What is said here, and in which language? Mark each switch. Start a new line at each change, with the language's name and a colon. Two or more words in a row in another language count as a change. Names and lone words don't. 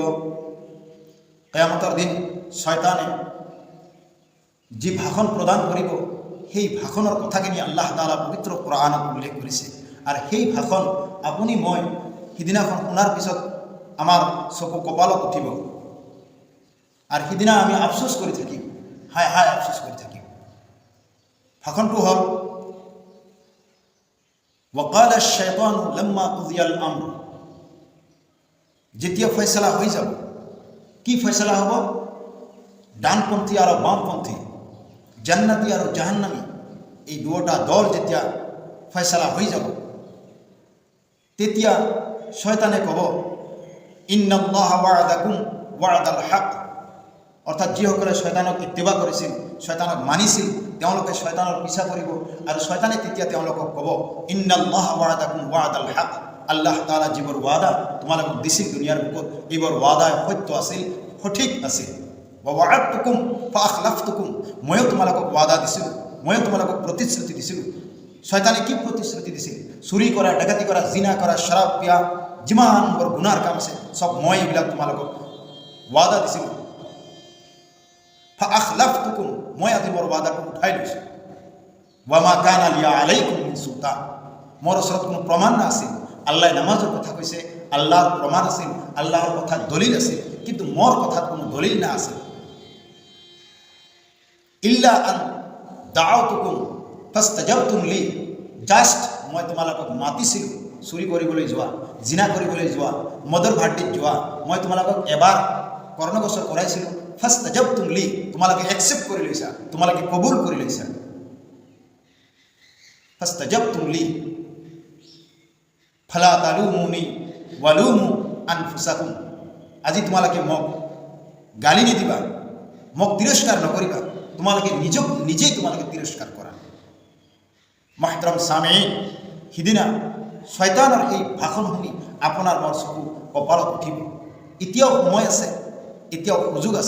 Assamese: কিয়ামতৰ দিন শয়তানে যি ভাষণ প্ৰদান কৰিব সেই ভাষণৰ কথাখিনি আল্লাহ তাআলা পবিত্ৰ কোৰআনত উল্লেখ কৰিছে। আৰু সেই ভাষণ আপুনি মই সিদিনাখন শুনাৰ পিছত আমাৰ চকু কপালত উঠিব আৰু সিদিনা আমি আফচোচ কৰি থাকিম, হায় হায় আফচোচ কৰি থাকিম।
Arabic: ভাষণটো হ'ল وقال الشيطان لما قضي الامر,
Assamese: যেতিয়া ফয়সালা হৈ যাব, কি ফয়সালা হ'ব? ডানপন্থী আৰু বামপন্থী, জান্নাতি আৰু জাহান্নামী, এই দুটা দল যেতিয়া ফয়সালা হৈ যাব, তেতিয়া শয়তানে ক'ব
Arabic: إن الله وعدكم وعد الحق,
Assamese: অৰ্থাৎ যিসকলে শয়তানক ইত্তিবা কৰিছিল, শয়তানক মানিছিল, তেওঁলোকে শয়তানৰ পিছা কৰিব আৰু শয়তানে তেতিয়া তেওঁলোকক ক'ব
Arabic: إن الله وعدكم وعد الحق,
Assamese: আল্লাহ তাআলা যিবোৰ ওয়াদা তোমালোকক দিছিল দুনিয়াৰ বুকত, এইবোৰ ওয়াদা সত্য আছিল, সঠিক আছিল।
Arabic: ووعدتكم فأخلفتكم,
Assamese: ময়ো তোমালোকক ওয়াদা দিছিলোঁ, ময়ো তোমালোকক প্ৰতিশ্ৰুতি দিছিলোঁ। শয়তানে কি প্ৰতিশ্ৰুতি দিছিল? চুৰি কৰা, ডাকাতি কৰা, জিনা কৰা, শৰাব পিয়া, যিমানবোৰ গুনাৰ কাম আছে চব মই এইবিলাক তোমালোকক ওয়াদা দিছিলোঁ। ফাআখলাফতুকুম, মই আজি মোৰ ওয়াদাটো উঠাই লৈছোঁ।
Arabic: وما كان لي عليكم من سلطان,
Assamese: মোৰ ওচৰত কোনো প্ৰমাণ নাছিল। আল্লাহ নামাজৰ কথা কৈছে, আল্লাহৰ প্ৰমাণ আছিল, আল্লাহৰ কথা দলিল আছিল, কিন্তু মোৰ কথাত কোনো দলিল না আছিল।
Arabic: إلا أن دعوتكم فاستجبتم لي,
Assamese: জাষ্ট মই তোমালোকক মাতিছিলোঁ চুৰি কৰিবলৈ যোৱা, জিনা কৰিবলৈ যোৱা, মদৰ ভাটিত যোৱা, মই তোমালোকক এবাৰ কৰ্ণগোচৰ কৰাইছিলোঁ।
Arabic: فاستجبتم لي,
Assamese: তোমালোকে একচেপ্ট কৰি লৈছা, তোমালোকে কবুল কৰি লৈছা।
Arabic: فاستجبتم لي فلا تلوموني ولوموا أنفسكم,
Assamese: আজি তোমালোকে মোক গালি নিদিবা, মোক তিৰস্কাৰ নকৰিবা, তোমালোকে নিজেই তোমালোকে তিৰস্কাৰ কৰা।
Urdu: محترم سامعین,
Assamese: সিদিনা শয়তানৰ এই ভাষণ শুনি আপোনাৰ মোৰ চকু কপালত উঠিব। এতিয়াও সময় আছে, এতিয়াও সুযোগ আছে।